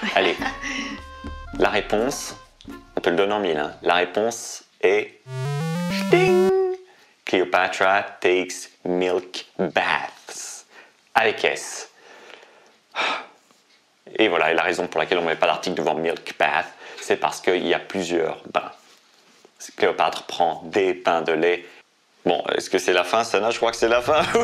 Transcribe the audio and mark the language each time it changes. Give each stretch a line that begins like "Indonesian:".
French: Allez, la réponse, on te le donne en mille, hein. La réponse est ding!
English: Cleopatra takes milk baths.
French: Avec S. Et voilà, et la raison pour laquelle on ne met pas l'article devant milk bath, c'est parce qu'il y a plusieurs bains. Cléopâtre prend des pains de lait. Bon, est-ce que c'est la fin, Sana? Je crois que c'est la fin.